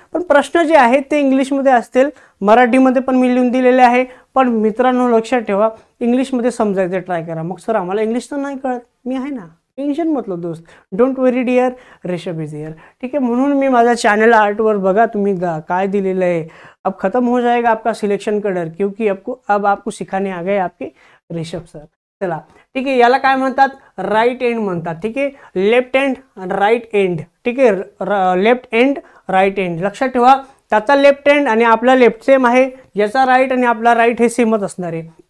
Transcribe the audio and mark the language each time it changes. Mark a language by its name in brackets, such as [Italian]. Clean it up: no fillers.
[Marathi] पण प्रश्न जे आहेत ते इंग्लिशमध्ये असतील, मराठीमध्ये पण मी लिहून दिलेले आहे। पण मित्रांनो लक्षात ठेवा, इंग्लिशमध्ये समजायचं ट्राय करा। मग सर आम्हाला इंग्लिश तर नाही कळत, मी आहे ना, [Hindi] टेन्शन मतलब दोस्त, [English] Don't worry dear, Rishabh is here. [Marathi] ठीक है, म्हणून मी माझ्या चॅनल आर्टवर बघा तुम्ही काय दिलेलं आहे। [Hindi] अब खत्म हो जाएगा आपका सिलेक्शन का डर, क्योंकि अब आपको सिखाने आ गए आपके ऋषभ सर। [Marathi] चला, ठीक आहे, याला काय म्हणतात, राईट एंड म्हणतात। ठीक आहे, लेफ्ट एंड आणि राईट एंड। ठीक आहे, लेफ्ट एंड राईट एंड, लक्षात ठेवा। त्याचा लेफ्ट एंड आणि आपला लेफ्ट सेम आहे, याचा राईट आणि आपला राईट हे सेमच असणार आहे।